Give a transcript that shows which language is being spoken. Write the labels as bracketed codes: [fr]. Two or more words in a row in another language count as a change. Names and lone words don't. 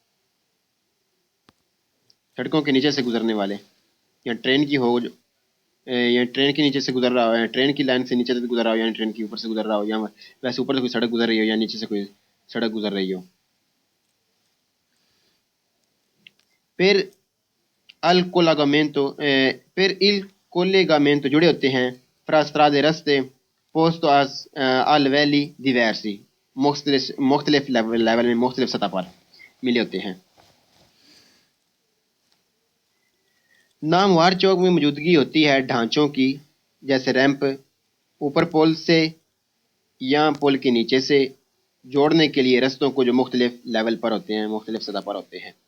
[ur] سڑکوں کے نیچے سے گزرنے والے، یا ٹرین کی ہو یا ٹرین کے نیچے سے گزر رہا ہو، یا ٹرین کی لائن سے نیچے سے گزر رہا ہو، یا ٹرین کے اوپر سے گزر رہا ہو، یا ویسے اوپر سے کوئی سڑک گزر رہی ہو یا نیچے سے کوئی سڑک گزر رہی ہو. پھر [it] il collegamento [ur] جڑے ہوتے ہیں [it] fra strade [ur] رستے [it] posto a livelli diversi [ur] مختلف لیول میں مختلف سطح پر ملے ہوتے ہیں. ناموار چوک میں موجودگی ہوتی ہے ڈھانچوں کی جیسے ریمپ اوپر پول سے یا پول کے نیچے سے جوڑنے کے لیے رستوں کو جو مختلف لیول پر ہوتے ہیں، مختلف سطح پر ہوتے ہیں.